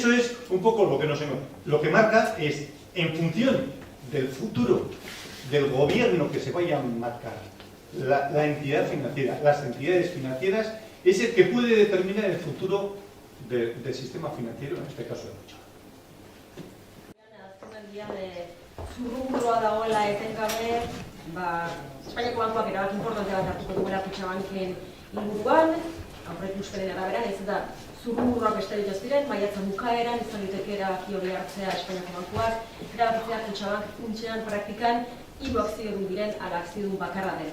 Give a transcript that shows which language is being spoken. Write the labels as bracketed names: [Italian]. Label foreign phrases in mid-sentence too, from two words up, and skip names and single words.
[Spanish] Eso es un poco lo que marca es, en función del futuro del gobierno que se vaya a marcar, la entidad financiera, las entidades financieras, es el que puede determinar el futuro del sistema financiero, en este caso de Kutxabank. [Basque] Zurrumurroa dagoela etengabe, Espainiako bankuak erabaki importante bat hartuko duela Kutxabanken inguruan, aurreikuspenen arabera, nahiz eta zurrumurroak besterik ez diren, maiatzen bukaeran izan liteke erabaki hori hartzea Espainiako bankuak, erabakitzea Kutxabank funtsean praktikan hiru akziodun diren ala akziodun bakarra den.